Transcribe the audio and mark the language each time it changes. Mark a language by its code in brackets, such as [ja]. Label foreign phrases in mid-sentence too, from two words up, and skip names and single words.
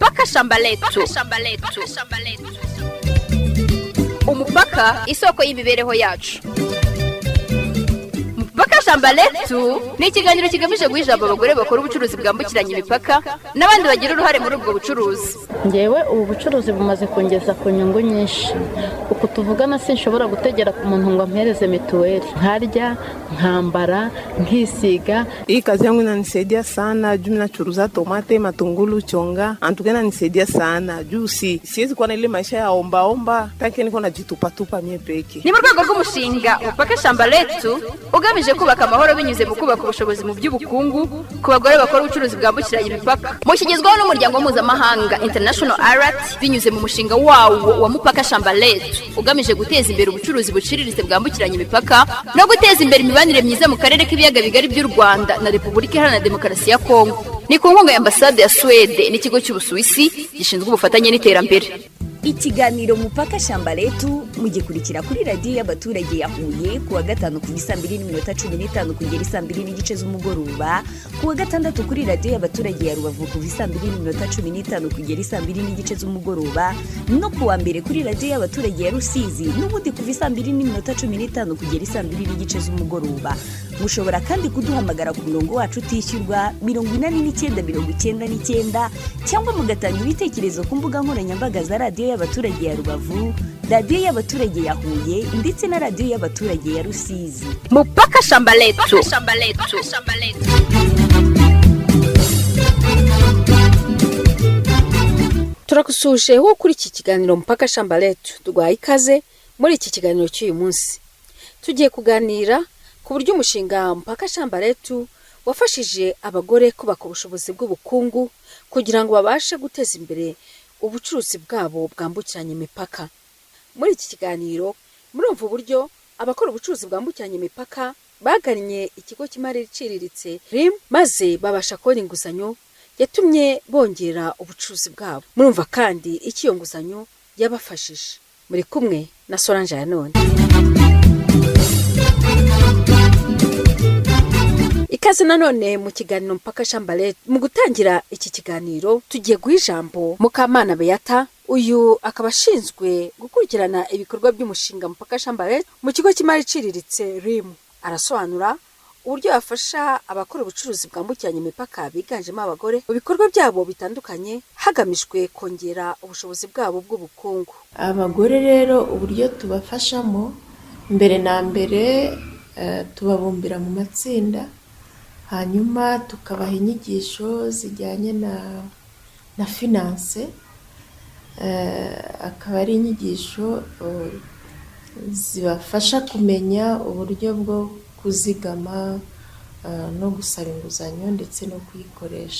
[rw] shamba letu. Umupaka isoko y'imibereho yacu. Mupaka shamba letu ni ikiganiro kigamije guhijaba abagore bakora ubucuruzi bwambukiranya imipaka n'abandi bagira uruhare muri ubwo bucuruzi. Ngewe ubu bucuruzi bumaze kongeza ku nyungu nyinshi. Uko tuvugana sinshobora gutegera ku muntu ngo ampereze mituweli. Nkarya, nkambara, nkisiga. [sw] Hii kazi yangu inanisaidia sana juu nachuruza tomate, matungulu, chonga. Antukana inanisaidia sana juu siwezi kuwa na ile maisha ya omba tanke niko najitupa mie peke. [rw] Ni mu rwego rw'umushinga Mupaka shamba letu ugamije kubaka amahoro binyuze mu kubaka ubushobozi mu by'ubukungu ku bagore bakora ubucuruzi bwambukiranya imipaka. Mushyigizwaho n'umuryango mpuzamahanga International Alert binyuze mu mushinga wawo wa Mupaka shamba letu ugamije guteza imbere ubucuruzi buciriritse bwambukiranya imipaka no guteza imbere imibanire myiza mu karere k'ibiyaga bigari by'u Rwanda na Repubulika Iharanira Demokarasi ya Kongo. Ni ku nkunga ya Ambasade ya Swede n'ikigo cy'Ubusuwisi gishinzwe ubufatanye n'iterambere. Ikiganiro Mupaka shamba letu mugikurikira kuri radio y'abaturage ya Huye kuwa gatanu ku 2:15 kugera 2:00 z'umugoroba, kuwa gatandatu kuri radio y'abaturage ya Rubavu ku 2:15 kugera 2:00 z'umugoroba, no kuwa mbere kuri radio y'abaturage ya Rusizi n'ubundi ku 2:15 kugera 2:00 z'umugoroba. Mushobora kandi kuduhamagara ku murongo wacu utishyurwa 8999 cyangwa mugatanga ibitekerezo ku mbuga nkoranyambaga za radio y'abaturage ya Rubavu, radio y'abaturage ya Huye ndetse na radio y'abaturage ya Rusizi. Mupaka shamba letu. Turakusuje ho kuri iki kiganiro Mupaka shamba letu. Tugwaye ikaze muri iki kiganiro cy'uyu munsi. Tugiye kuganira ku buryo umushinga Mupaka shamba letu wafashije abagore kubaka ubushobozi bw'ubukungu kugira ngo babashe guteza imbere ubucuruzi bwabo bwambukiranya imipaka. Muri iki kiganiro murumva uburyo abakora ubucuruzi bwambukiranya imipaka bagannye ikigo cy'imari iciriritse RIM maze babasha kubona inguzanyo yatumye bongera ubucuruzi bwabo. Murumva kandi iyo nguzanyo yabafashije. Muri kumwe na Solange ya none. Ikaze nanone mu kiganiro Mupaka shamba letu. Mu gutangira iki kiganiro tugiye guha ijambo Mukamana Beata, uyu akaba ashinzwe gukurikirana ibikorwa by'umushinga Mupaka shamba letu mu kigo cy'imari iciriritse RIM. Arasobanura uburyo yafasha abakora ubucuruzi bwambukiranya imipaka biganjemo abagore mu bikorwa byabo bitandukanye hagamijwe kongera ubushobozi bwabo bw'ubukungu. Abagore rero uburyo tubafashamo, mbere na mbere tubabumbira mu matsinda, hanyuma tukabaha inyigisho zijyanye na finance, akaba ari inyigisho zibafasha kumenya uburyo bwo kuzigama no gusaba inguzanyo ndetse no kuyikoresha.